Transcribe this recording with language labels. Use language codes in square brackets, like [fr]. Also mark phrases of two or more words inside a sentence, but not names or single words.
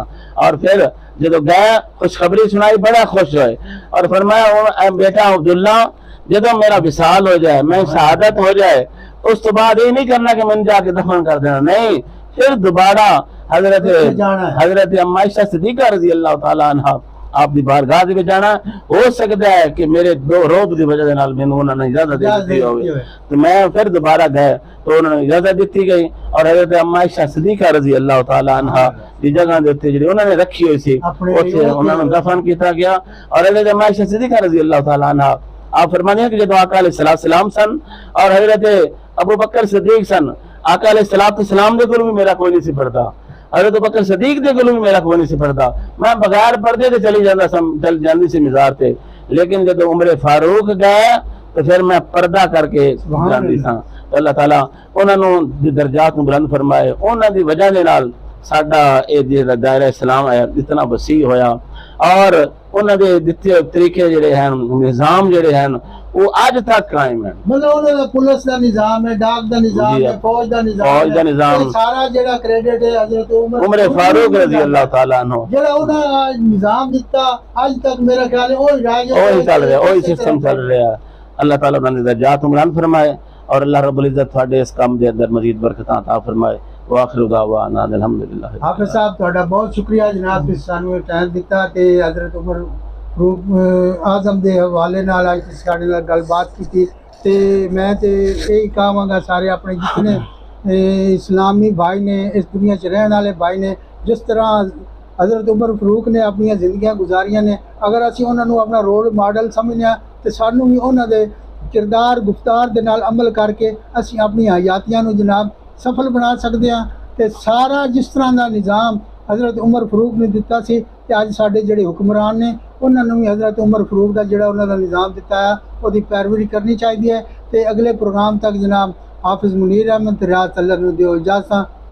[ur] اور پھر جب گئے خوشخبری سنائی بڑا خوش ہوئے اور فرمایا اے بیٹا عبداللہ جب میرا وصال ہو جائے میں شہادت ہو جائے اس تو بعد یہ نہیں کرنا کہ میں نے جا کے دفن کر دینا, نہیں پھر دوبارہ حضرت اما عائشہ صدیقہ [ar] رضی اللہ تعالیٰ عنہ [pa] آپ دی بارگاہ دے جانا. ہو سکتا ہے کہ میرے دو روب دی وجہ نال مینوں انہوں نے اجازت دی ہوگی تو میں پھر دوبارہ گئے تو انہوں نے اجازت دیتی گئی اور حضرت اما عائشہ صدیقہ [ar] رضی اللہ تعالیٰ عنہ [pa] دی جگہ دے تے جڑی انہوں نے رکھی ہوئی سی اوتھے انہوں نے دفن کیتا گیا. اور حضرت اما عائشہ صدیقہ [ar] رضی اللہ تعالیٰ عنہ [pa] آپ فرماتے ہیں کہ جب آقا علیہ السلام سن اور حضرت ابو بکر صدیق سن, آقا علیہ السلام دے کول بھی میرا کوئی نہیں سی پڑھتا, حضرت ابو بکر صدیق دے کول بھی میرا کوئی نہیں سی پڑھتا, میں بغیر پردے تے چل جاندی سی مزار تے, لیکن جب عمر فاروق گئے تو پھر میں پردہ کر کے جاندی سا. اللہ تعالیٰ انہوں نے درجات بلند فرمائے, انہوں دی وجہ دے نال ساڈا یہ دائرہ اسلام ہے اتنا وسیع ہویا اور انہوں دے دتے طریقے جڑے ہیں نظام جڑے ہیں وہ آج تک قائم ہے. مطلب انہوں دا پولیس دا نظام ہے, ڈاک دا نظام ہے, فوج دا نظام ہے, سارا جڑا کریڈٹ ہے حضرت عمر فاروق [ar] رضی اللہ تعالیٰ عنہ [pa] جڑا انہاں نظام دیتا آج تک میرا خیال ہے وہی [ur] چل رہا ہے, وہی سسٹم چل رہا ہے. اللہ تعالیٰ نے درجات بلند فرمائے اور [ar] اللہ رب العزت [ur] تھوڑے [pa] اس کام دے اندر مزید برکتاں [ur] عطا فرمائے. [ar] وآخر دعوانا الحمدللہ. [pa] حافظ صاحب تہاڈا بہت شکریہ جناب کہ سانوں ٹائم دیتا تے حضرت عمر فاروق اعظم دے حوالے نال اج ساڈے نال گل بات کیتی تے میں تے یہی کہاں گا سارے اپنے جتنے اسلامی بھائی نے اس دنیا چ رہن والے بھائی نے جس طرح حضرت عمر فاروق نے اپنی زندگیاں گزاریاں نے اگر اسی انہاں نوں اپنا رول ماڈل سمجھنا تے سانوں بھی انہاں دے کردار گفتار دے نال عمل کر کے اسی اپنی حیاتیاں نوں جناب سفل بنا سکتے ہیں. تے سارا جس طرح دا نظام حضرت عمر فاروق نے دیتا سی تے اج ساڈے جڑے حکمران نے انہاں نوں بھی حضرت عمر فاروق دا جڑا انہاں دا نظام دیتا ہے وہ دی پیروی کرنی چاہیے. تے اگلے پروگرام تک جناب حافظ منیر احمد ریاض اللہ نوں دیو اجازت.